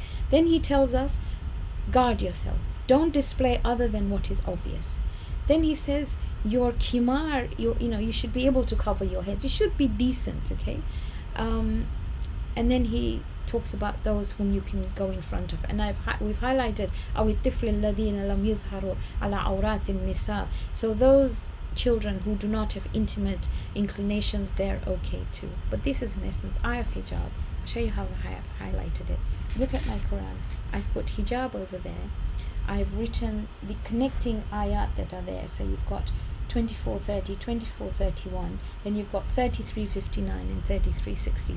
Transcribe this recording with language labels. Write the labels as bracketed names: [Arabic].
[English] Then he tells us, guard yourself. Don't display other than what is obvious. Then he says, your khimar, you should be able to cover your head. You should be decent, okay? And then he talks about those whom you can go in front of. And we've highlighted [Arabic] أَوِ الطِّفْلِ الَّذِينَ لَمْ يُظْهَرُوا عَلَى عَوْرَاتِ النِّسَاءِ. [English] So those children who do not have intimate inclinations, they're okay too. But this is in essence ayah of hijab. I'll show you how I have highlighted it. Look at my Quran. I've put hijab over there. I've written the connecting ayat that are there. So you've got 24:30, 24:31, then you've got 33:59 and 33:60.